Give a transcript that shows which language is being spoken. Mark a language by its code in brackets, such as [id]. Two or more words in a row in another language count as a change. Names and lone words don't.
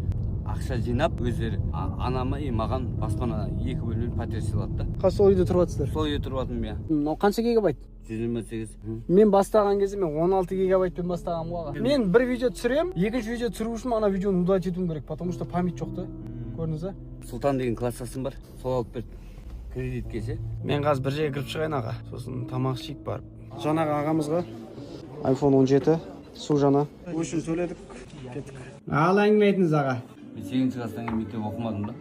[kk] Ақша жинап өздері анама маған баспана 2 бөлмелі пәтер сыйлады да. Қазір сол үйде тұрып жатсыздар? Сол үйде тұрып жатырмын, иә. Мынау қанша гигабайт? 128. Мен бастаған кезде мен 16 гигабайтпен бастағанмын ғой аға. Мен бір видео түсірем, екінші видео түсіру үшін ана видеоны удалить етуім керек, [ru] потому что память [kk] жоқ та. Көрдіңіз ба? Сұлтан деген класстасым бар, сол алып берді кредитке ше. Мен қазір бір жерге кіріп шығайын аға, сосын тамақ ішейік барып. Жаңағы ағамызға iPhone 17 су жаңа. Үшін төледік, кеттік. Ал әңгіме айтыңыз аға. Мен 8-ші класстан кейін мектеп оқымадым да.